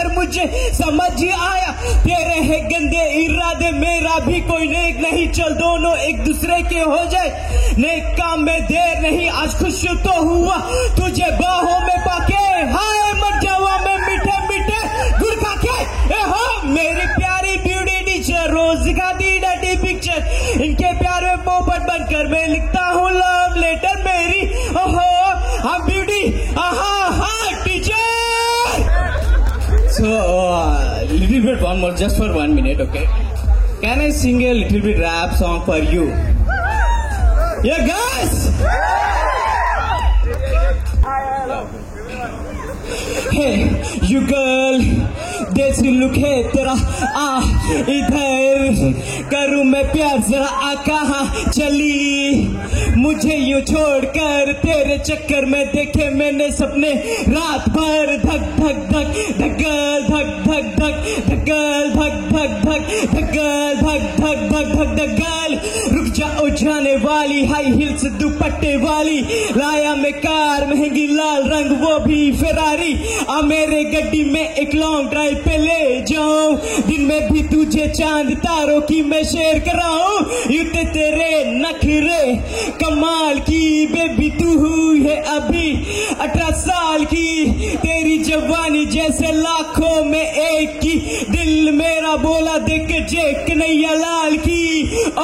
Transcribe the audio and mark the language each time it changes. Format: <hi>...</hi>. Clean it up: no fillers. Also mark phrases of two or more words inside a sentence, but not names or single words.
<hi>तुझे समझ आया तेरे है गंदे इरादे मेरा भी कोई नेक नहीं चल दोनों एक दूसरे के हो जाए नेक काम में देर नहीं आज खुश तो हुआ तुझे बाहों में पाके हाय मर जावा मैं मीठे मीठे गुड़ खा के हो मेरी प्यारी</hi> <en>beauty teacher</en> <hi>रोज दिखाती</hi> <en>dirty picture</en> <hi>इनके प्यार में पोपट बनकर मैं लिखता हूँ</hi> <en>love letter</en> <hi>मेरी ओहो हम ब्यूटी हाँ टीचर</hi> <en>So, little bit one more, just for 1 minute, okay? Can I sing a little bit rap song for you? Yeah, guys! Hey, you girl,</en> <hi>देसी लुक है तेरा इधर करूँ मैं प्यार जरा कहाँ चली मुझे यूं छोड़कर तेरे चक्कर में देखे मैंने सपने रात भर धक धक धक धगल धक धक धक धगल धक धक धक धगल धक धक धक धक धगल रुक जाओ जाने वाली</hi> <en>high heels</en> <hi>दुपट्टे वाली लाया मैं कार महंगी लाल रंग वो भी फेरारी आ मेरे गड्डी में एक</hi> <en>long drive</en> <hi>पे ले जाऊं दिन में भी तुझे चांद तारों की मैं शेयर कराऊं यूं तेरे नखरे कमाल की बेबी तू हुई है अभी 18 साल की तेरी जवानी जैसे लाखों में एक की दिल मेरा बोला देख जे कन्हैया लाल की ओ</hi>